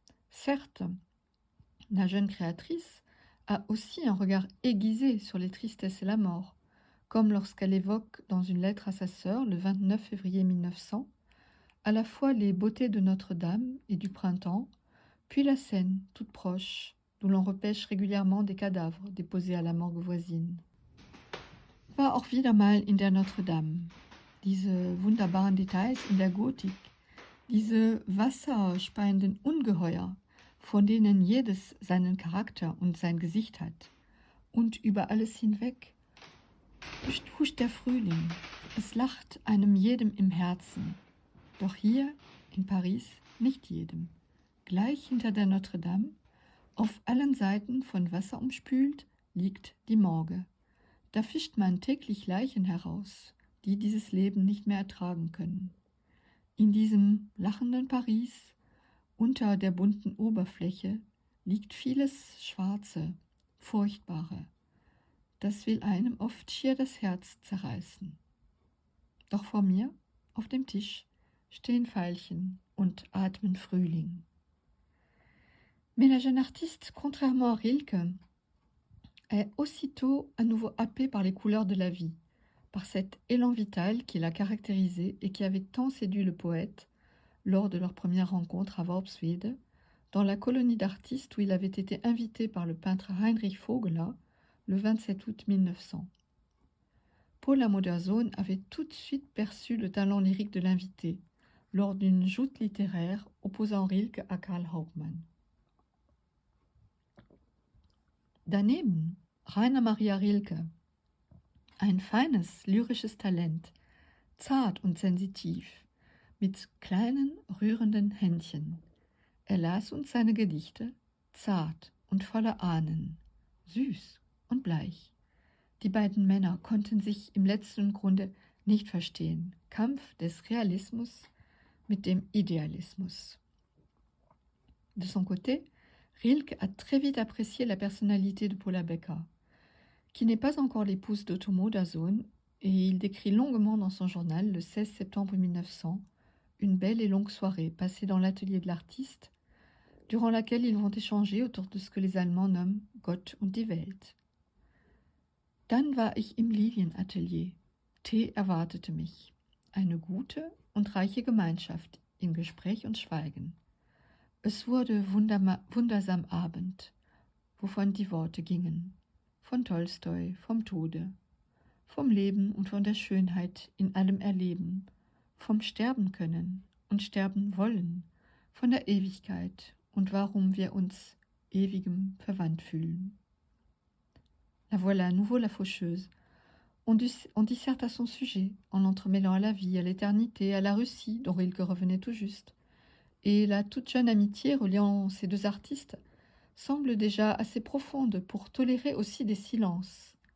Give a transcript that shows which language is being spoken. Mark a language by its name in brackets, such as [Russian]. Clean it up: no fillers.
[French] Certes, la jeune créatrice a aussi un regard aiguisé sur les tristesses et la mort, comme lorsqu'elle évoque dans une lettre à sa sœur le 29 février 1900, à la fois les beautés de Notre-Dame et du printemps, puis la Seine, toute proche, d'où l'on repêche régulièrement des cadavres déposés à la morgue voisine. [German] War auch wieder mal in der Notre-Dame. Diese wunderbaren Details in der Gotik, diese wasserspeienden Ungeheuer, von denen jedes seinen Charakter und sein Gesicht hat. Und über alles hinweg huscht der Frühling. Es lacht einem jedem im Herzen. Doch hier in Paris nicht jedem. Gleich hinter der Notre-Dame, auf allen Seiten von Wasser umspült, liegt die Morgue. Da fischt man täglich Leichen heraus, die dieses Leben nicht mehr ertragen können. In diesem lachenden Paris, unter der bunten Oberfläche, liegt vieles Schwarze, Furchtbare. Das will einem oft schier das Herz zerreißen. Doch vor mir, auf dem Tisch, stehen Veilchen und atmen Frühling. [French] Mais la jeune artiste, contrairement à Rilke, est aussitôt à nouveau happée par les couleurs de la vie, par cet élan vital qui l'a caractérisé et qui avait tant séduit le poète lors de leur première rencontre à Worpswede, dans la colonie d'artistes où il avait été invité par le peintre Heinrich Vogler le 27 août 1900. Paula Modersohn avait tout de suite perçu le talent lyrique de l'invité, lors d'une joute littéraire opposant Rilke à Karl Hauptmann. [German] Daneben Rainer Maria Rilke, ein feines lyrisches Talent, zart und sensitiv, mit kleinen, rührenden Händchen. Er las uns seine Gedichte, zart und voller Ahnen, süß und bleich. Die beiden Männer konnten sich im letzten Grunde nicht verstehen. Kampf des Réalismus mit dem Idéalismus. [French] De son côté, Rilke a très vite apprécié la personnalité de Paula Becker, qui n'est pas encore l'épouse d'Otto Modersohn, et il décrit longuement dans son journal, le 16 septembre 1900, une belle et longue soirée passée dans l'atelier de l'artiste, durant laquelle ils vont échanger autour de ce que les Allemands nomment [German] Gott und die Welt. Dann war ich im Lilienatelier. Tee erwartete mich. Eine gute und reiche Gemeinschaft in Gespräch und Schweigen. Es wurde wundersam Abend, wovon die Worte gingen. Von Tolstoi, vom Tode, vom Leben und von der Schönheit in allem Erleben, vom Sterben können und sterben wollen, von der Ewigkeit und warum wir uns ewigem verwandt fühlen. [French] La voilà à nouveau la faucheuse. On disserte à son sujet, en l'entremêlant à la vie, à l'éternité, à la Russie, dont Rilke revenait tout juste. Et la toute jeune amitié reliant ces deux artistes semble déjà assez profonde pour tolérer aussi des silences.